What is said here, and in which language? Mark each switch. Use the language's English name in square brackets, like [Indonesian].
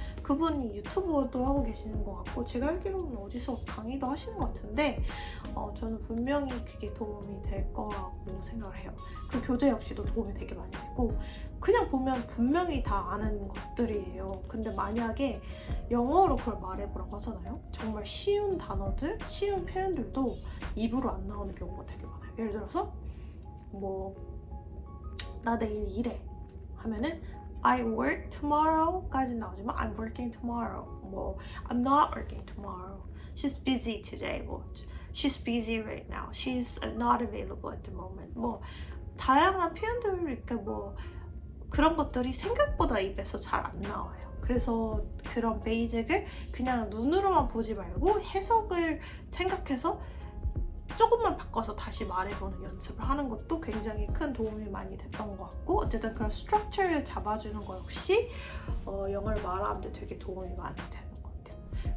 [Korean] 그분이 유튜브도 하고 계시는 것 같고, 제가 알기로는 어디서 강의도 하시는 것 같은데, 저는 분명히 그게 도움이 될 거라고 생각을 해요. 그 교재 역시도 도움이 되게 많이 되고, 그냥 보면 분명히 다 아는 것들이에요. 근데 만약에 영어로 그걸 말해보라고 하잖아요. 정말 쉬운 단어들, 쉬운 표현들도 입으로 안 나오는 경우가 되게 많아요. 예를 들어서 나 내일 일해 하면은 [English] I work tomorrow [Korean] 까지 나오지만 [English] I'm working tomorrow, I'm not working tomorrow, she's busy today, she's busy right now, she's not available at the moment. [Korean] 다양한 표현들, 이렇게 그런 것들이 생각보다 입에서 잘 안 나와요. 그래서 그런 베이직을 그냥 눈으로만 보지 말고 해석을 생각해서 조금만 바꿔서 다시 말해보는 연습을 하는 것도 굉장히 큰 도움이 많이 됐던 것 같고, 어쨌든 그런 스트럭처를 잡아주는 거 역시 영어를 말하는데 되게 도움이 많이 되는 것 같아요.